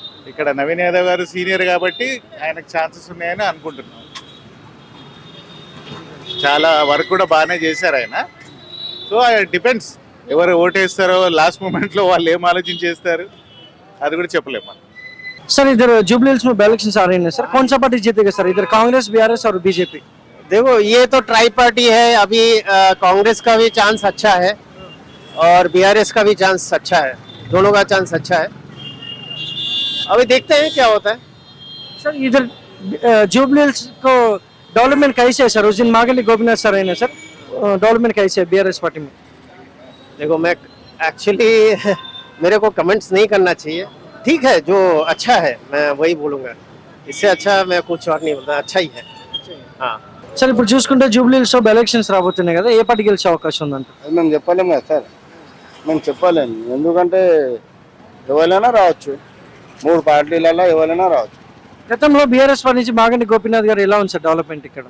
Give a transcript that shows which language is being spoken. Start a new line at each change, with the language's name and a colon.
Telugu: ఇక్కడ నవీన్ యాదవ్ గారు సీనియర్ కాబట్టి ఆయనకు ఛాన్సెస్ ఉన్నాయని అనుకుంటున్నాం. చాలా వర్క్ కూడా బాగానే చేశారు ఆయన. సో డిపెండ్స్, ఎవరు ఓటేస్తారో లాస్ట్ మూమెంట్లో వాళ్ళు ఏం ఆలోచించేస్తారు అది కూడా చెప్పలేము మనం.
Hindi: सर इधर जुबलीहिल्स में इलेक्शन आ रहे हैं सर, कौन सा पार्टी जीतेगा सर? इधर कांग्रेस, बीआरएस और बीजेपी? देखो ये तो ट्राई पार्टी है अभी। कांग्रेस का भी चांस अच्छा है और बीआरएस का भी चांस अच्छा है, दोनों का चांस अच्छा है। अभी देखते हैं क्या होता है। सर इधर जुबलीहिल्स को डेवलपमेंट कैसे है सर? उस दिन मांगली गोपीनाथ सर है सर, डेवलपमेंट कैसे है बीआरएस पार्टी में? देखो मैं एक्चुअली मेरे को कमेंट्स नहीं करना चाहिए। ठीक है, जो अच्छा है मैं वही बोलूँगा, इससे अच्छा मैं कुछ और नहीं बोलता, अच्छा ही है। हाँ
Telugu: సార్ ఇప్పుడు చూసుకుంటే జూబ్లీహిల్స్ లో ఎలక్షన్స్ రాబోతున్నాయి కదా, ఏ పార్టీ గెలిచే అవకాశం ఉందంట? అది మేము చెప్పలేము కదా సార్, మేము చెప్పలేము. ఎందుకంటే ఎవరైనా రావచ్చు, 3 పార్టీలలో ఎవరైనా రావచ్చు. గతంలో బీఆర్ఎస్ పార్టీ నుంచి మాగంటి గోపీనాథ్ గారు ఎలా ఉంది సార్ డెవలప్మెంట్ ఇక్కడ?